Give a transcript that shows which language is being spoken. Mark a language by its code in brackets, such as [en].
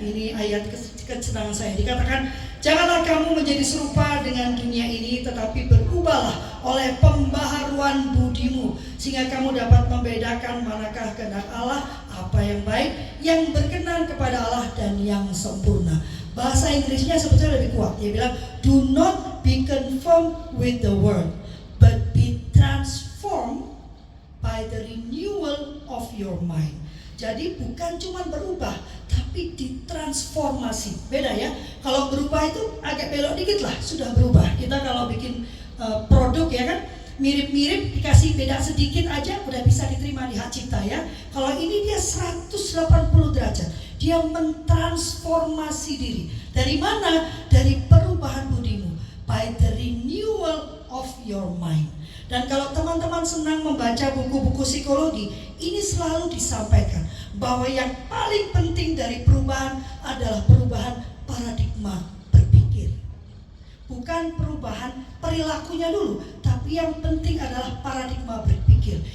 [id] Ini ayat kesenangan saya. Dikatakan, janganlah kamu menjadi serupa dengan dunia ini, tetapi berubahlah oleh pembaharuan budimu, sehingga kamu dapat membedakan manakah kehendak Allah, apa yang baik, yang berkenan kepada Allah, dan yang sempurna. Bahasa Inggrisnya sebetulnya lebih kuat. Dia bilang, [en] do not be conformed with the world, but be transformed by the renewal of your mind. [id] Jadi bukan cuma berubah, tapi ditransformasi. Beda ya. Kalau berubah itu agak belok dikit lah, sudah berubah. Kita kalau bikin produk ya kan, mirip-mirip, dikasih beda sedikit aja udah bisa diterima di hak cipta ya. Kalau ini dia 180 derajat. Dia mentransformasi diri. Dari mana? Dari perubahan budimu. [en] By the renewal of your mind. [id] Dan kalau teman-teman senang membaca buku-buku psikologi, ini selalu disampaikan bahwa yang paling penting dari perubahan adalah perubahan paradigma berpikir. Bukan perubahan perilakunya dulu, tapi yang penting adalah paradigma berpikir.